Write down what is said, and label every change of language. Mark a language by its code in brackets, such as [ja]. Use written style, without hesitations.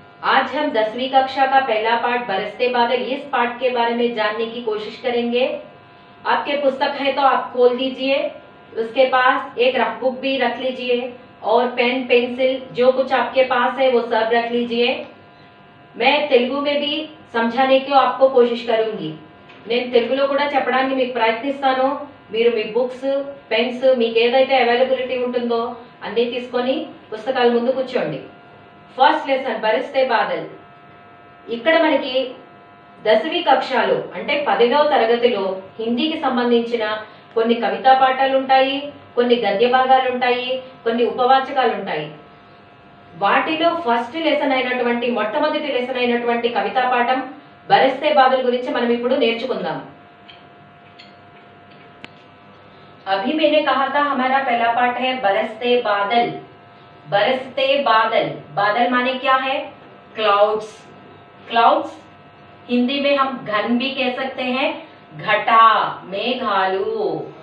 [hi] आज हम 10वीं कक्षा का पहला पाठ बरसते बादल इस पाठ के बारे में जानने की कोशिश करेंगे। आपके पुस्तक है तो आप खोल दीजिए, उसके पास एक रफ बुक भी रख लीजिए और पेन पेंसिल जो कुछ आपके पास है वो सब रख लीजिए। मैं तेलुगु में भी समझाने की आपको कोशिश करूंगी। [te] నేను తెలుగులో కూడా చెప్పడానికి మీకు ప్రయత్నిస్తాను। మీరు మీ బుక్స్ పెన్స్ మీకు ఏదైతే అవైలబిలిటీ ఉంటుందో అన్ని తీసుకొని పుస్తకాల ముందు కూర్చోండి। First lesson బరిస్తే Badal. ఇక్కడ మనకి 10वीं కక్షలో అంటే 10వ తరగతిలో హిందీకి సంబంధించిన కొన్ని కవితా పాఠాలు ఉంటాయి, కొన్ని గద్య భాగాలు ఉంటాయి, కొన్ని ఉపవాచకాలు ఉంటాయి। వాటిలో ఫస్ట్ లెసన్ అయినటువంటి మొట్టమొదటి లెసన్ అయినటువంటి కవితా పాఠం बरसते बादल गुरिंची మనం ఇప్పుడు నేర్చుకుందాం। [hi] अभी मैंने कहा था हमारा पहला पाठ है बरसते बादल। बरसते बादल, बादल माने क्या है? क्लाउड्स। क्लाउड्स हिंदी में हम घन भी कह सकते हैं, घटा, मेघालू।